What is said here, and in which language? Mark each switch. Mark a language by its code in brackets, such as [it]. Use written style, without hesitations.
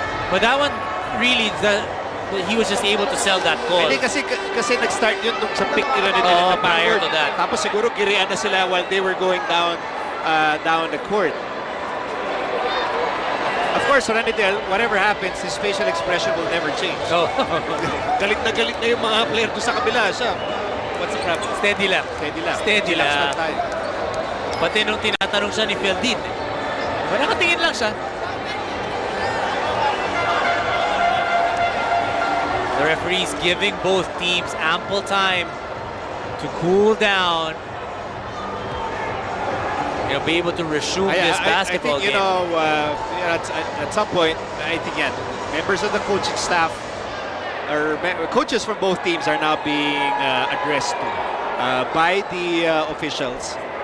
[en] But that one, really, he was just able to sell that goal. [tl] Hindi kasi nag-start yun sa pick ni Ranidel. [en] Prior to that. [tl] Tapos siguro girian na sila [en] while they were going down the court. Of course, Ranidel, whatever happens, his facial expression will never change. Oh. [tl] galit na yung mga player doon sa kabila. [en] Siya, what's the problem? [tl] Steady lang. Steady lang. Pati nung tinatanong siya ni Feldin, nakatingin lang siya. [en] The referees giving both teams ample time to cool down. Be able to resume this basketball game. At some point, I think members of the coaching staff or coaches from both teams are now being addressed to by the officials.